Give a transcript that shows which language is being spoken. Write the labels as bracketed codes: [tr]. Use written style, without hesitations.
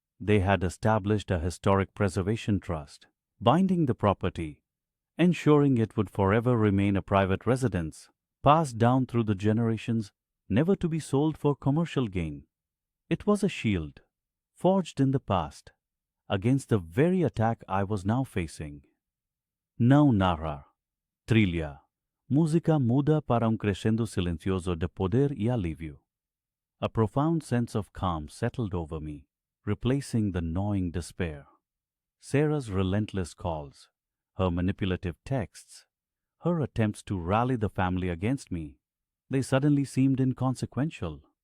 [en] They had established a historic preservation trust, binding the property, ensuring it would forever remain a private residence, passed down through the generations, never to be sold for commercial gain. It was a shield, forged in the past, against the very attack I was now facing. [pt] Não narrar, trilha, música muda para crescendo silencioso de poder e alívio. [en] A profound sense of calm settled over me, replacing the gnawing despair. Sarah's relentless calls, her manipulative texts, her attempts to rally the family against me, they suddenly seemed inconsequential.